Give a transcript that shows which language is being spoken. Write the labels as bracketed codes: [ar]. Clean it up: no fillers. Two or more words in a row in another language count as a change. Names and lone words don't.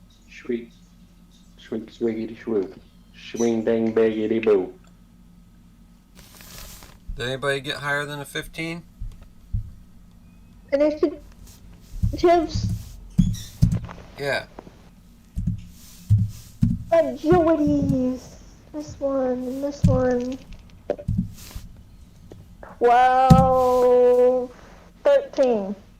[en] Shriek, shriek, swiggity shwoop. Swing dang biggity boo. Did anybody get higher than a 15? Initiatives. Yeah. Agilities. This one and this one. 12, 13.